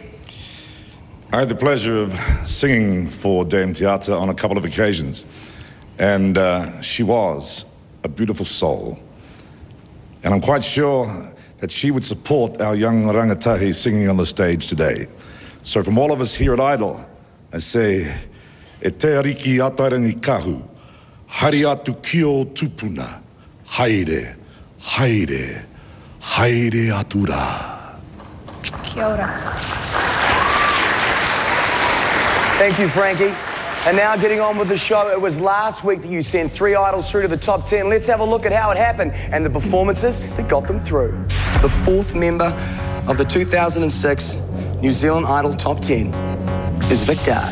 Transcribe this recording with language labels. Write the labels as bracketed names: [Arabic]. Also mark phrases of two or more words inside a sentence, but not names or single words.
[English] I had the pleasure of singing for Dame Te Ata on a couple of occasions. And she was a beautiful soul. And I'm quite sure that she would support our young rangatahi singing on the stage today. So from all of us here at Idol, I say, [Māori] e te ariki atarangi kahu, hari atu kio tupuna, haere, haere, haere atura. Kia ora. [English] Thank you, Frankie. And now getting on with the show, it was last week that you sent 3 idols through to the top 10. Let's have a look at how it happened and the performances that got them through. The 4th member of the 2006 New Zealand Idol Top 10 is Victor.